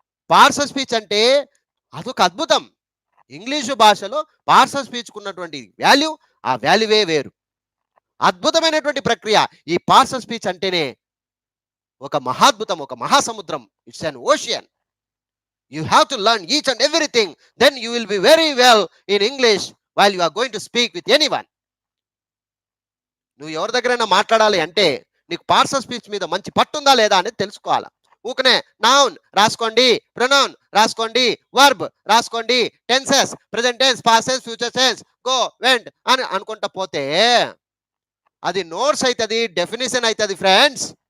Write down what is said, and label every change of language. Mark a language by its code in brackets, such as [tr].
[te] Parts of speech అంటే అదొక అద్భుతం. ఇంగ్లీషు భాషలో పార్ట్స్ ఆఫ్ స్పీచ్ ఉన్నటువంటి వాల్యూ, ఆ వాల్యూవే వేరు. అద్భుతమైనటువంటి ప్రక్రియ. ఈ పార్ట్స్ ఆఫ్ స్పీచ్ అంటేనే ఒక మహాద్భుతం, ఒక మహాసముద్రం. [en] It's an ocean. You have to learn each and everything. Then you will be very well in English while you are going to speak with anyone. [te] నువ్వు ఎవరి దగ్గరైనా మాట్లాడాలి అంటే నీకు పార్ట్స్ ఆఫ్ స్పీచ్ మీద మంచి పట్టుందా లేదా అనేది తెలుసుకోవాలి. ఊకనే నౌన్ రాసుకోండి, ప్రొనౌన్ రాసుకోండి, వర్బ్ రాసుకోండి, tenses, present tense, past tense, future tense, go, vent అని అనుకుంటా పోతే అది నోట్స్ అవుతుంది, డెఫినేషన్ అవుతుంది ఫ్రెండ్స్.